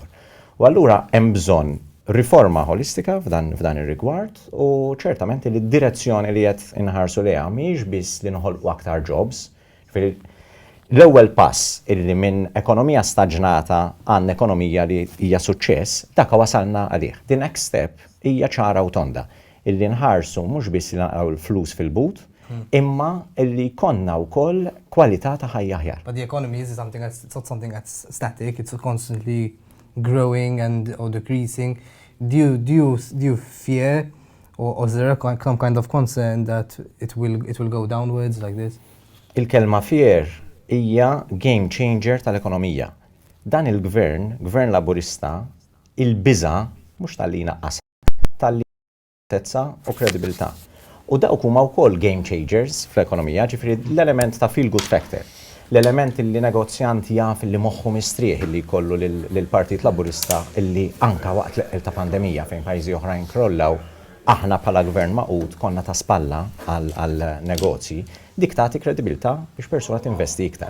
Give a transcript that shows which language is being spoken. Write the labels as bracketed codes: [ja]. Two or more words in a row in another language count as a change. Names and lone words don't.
[mt] U allura hemm bżonn riforma holistika f'dan ir-rigward u ċertament li d-direzzjoni li qed inħarsu lejha mhijiex biss li noħolqu aktar jobs. L-ewwel pass illi minn ekonomija staġnata għand ekonomija li hija suċċess, dak wasalna għalih. [en] The next step [mt] hija ċara u tonda illi nħarsu mhux biss li naqgħu l-flus fil-but, imma illi konna wkoll kwalità ta' ħajja aħjar. [en] But the economy is something it's not something that's static, it's constantly growing or decreasing. Do you fear or is there some kind of concern that it will go downwards like this? [mt] Il-kelma fear hija [en] game changer [mt] tal-ekonomija. Dan il-gvern laburista, il-biża mhux tal-li naqqas, tal-li tezza u kredibilità. U dawk huma wkoll [en] game changers [mt] fl-ekonomija, ġifieri l-element ta' [en] feel good factor. [mt] L-element li negozjant jaf li moħħu mistrieħ li jkollu lill-Partit Laburista illi anka waqt l-eqel ta' pandemija fejn pajjiżi oħrajn krollaw, aħna bħala gvern maqud konna ta' spalla għal negozji, dik tagħti kredibilità biex persuna tinvesti iktar.